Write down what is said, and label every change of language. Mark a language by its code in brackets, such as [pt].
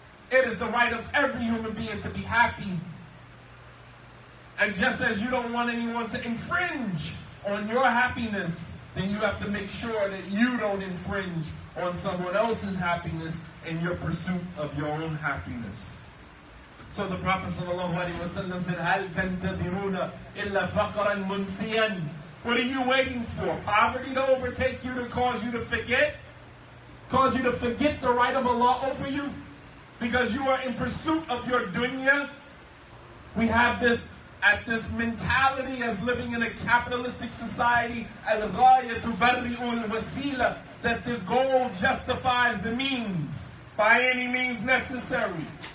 [en] It is the right of every human being to be happy. And just as you don't want anyone to infringe on your happiness, then you have to make sure that you don't infringe on someone else's happiness in your pursuit of your own happiness. So the Prophet ﷺ said, [ar] هَلْ تَنْتَظِرُونَ إِلَّا فَقْرًا مُنْسِيًا. [en] What are you waiting for? Poverty to overtake you, to cause you to forget? Cause you to forget the right of Allah over you? Because you are in pursuit of your dunya? We have this mentality as living in a capitalistic society, [ar] al-ghaya tubarri'u al-wasila, [en] that the goal justifies the means by any means necessary.